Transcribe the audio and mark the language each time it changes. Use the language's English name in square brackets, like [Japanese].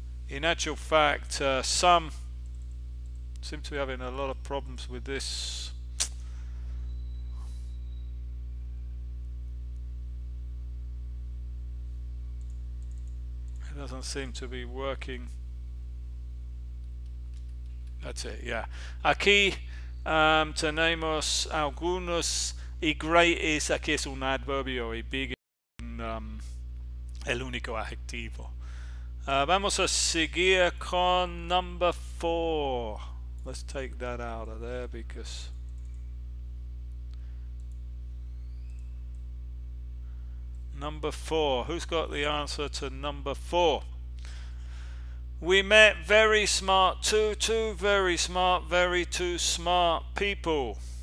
[English] In actual fact, some seem to be having a lot of problems with this. It doesn't seem to be working. That's it, yeah. [Spanish] Aquí tenemos algunos, y great es, aquí es un adverbio, y big es el único adjetivo. Vamos a seguir con number 4. [English] Let's take that out of there because number 4. Who's got the answer to number 4? We met very smart, two very smart, very two smart people.